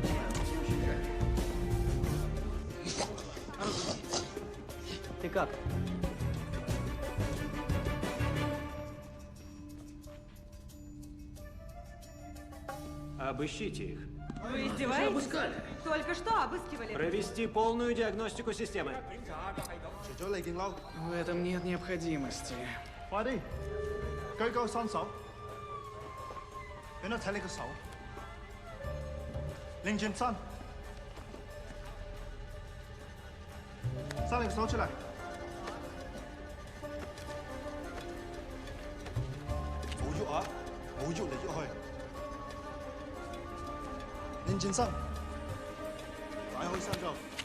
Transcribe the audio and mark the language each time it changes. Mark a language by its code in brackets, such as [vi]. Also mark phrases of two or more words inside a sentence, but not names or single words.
[ru] Ты как? Обыщите их. Вы Уже издеваетесь? обыскали. Только что обыскивали. Провести полную диагностику системы. [yue] 除咗你件褸， [ru] В этом нет необходимости. [yue] 快啲舉高雙手，俾我睇你個手，擰轉身，伸你個手出嚟，冇喐啊，冇喐嚟喐去，擰轉身，擺開身就。